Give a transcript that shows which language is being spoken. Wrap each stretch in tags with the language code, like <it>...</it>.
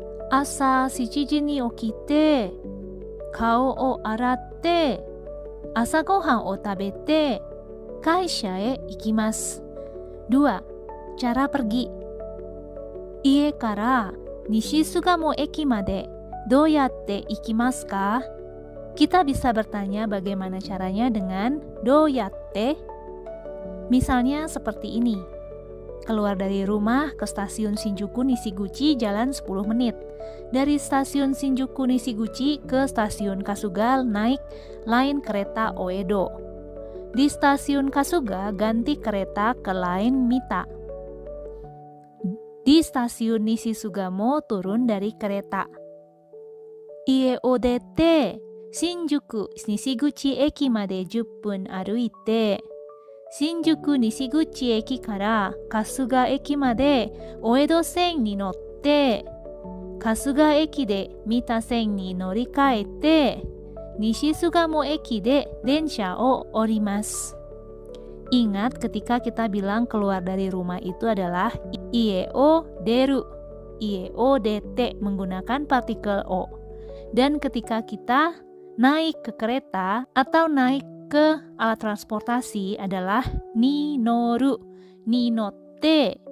<ja>朝7時に起きて、顔を洗って、朝ごはんを食べて、会社へ行きます。</ja> <id>2. Cara pergi.</id> <ja>家から西巣鴨駅までどうやって行きますか?</ja> <id>Kita bisa bertanya bagaimana caranya dengan doyatte. Misalnya seperti ini. Keluar dari rumah ke stasiun Shinjuku Nishiguchi jalan 10 menit. Dari stasiun Shinjuku Nishiguchi ke stasiun Kasuga naik line kereta Oedo. Di stasiun Kasuga ganti kereta ke line Mita. Di stasiun Nishisugamo turun dari kereta.</id> <ja>Ie o dette Shinjuku Nishiguchi eki made 10分歩いて、新宿西口駅から春日駅まで大江戸線に乗って、春日駅で三田線に乗り換えて、西巣鴨駅で電車を降ります。</ja> <id>Ingat ketika kita bilang keluar dari rumah itu adalah</id> <ja>ie o deru, ie o dete</ja> <id>menggunakan partikel o. Dan ketika kita naik ke kereta atau naik ke alat transportasi adalah</id> <ja>ni noru, ni notte.</ja>